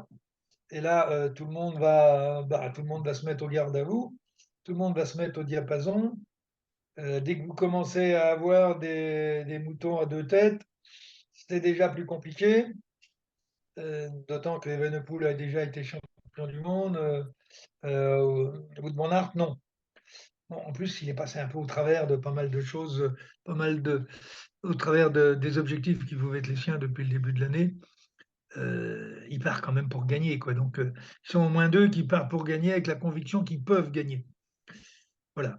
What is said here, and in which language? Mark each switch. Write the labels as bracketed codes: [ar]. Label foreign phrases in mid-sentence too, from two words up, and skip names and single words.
[fr] Et là, tout le monde va se mettre au garde à vous, tout le monde va se mettre au diapason. Dès que vous commencez à avoir des moutons à deux têtes, c'est déjà plus compliqué. D'autant que Evenepoel a déjà été champion du monde. Wout van Aert, non. Bon, en plus, il est passé un peu au travers de pas mal de choses, pas mal de, au travers des objectifs qui pouvaient être les siens depuis le début de l'année. Ils partent quand même pour gagner, quoi. Donc, ils sont au moins deux qui partent pour gagner avec la conviction qu'ils peuvent gagner. Voilà.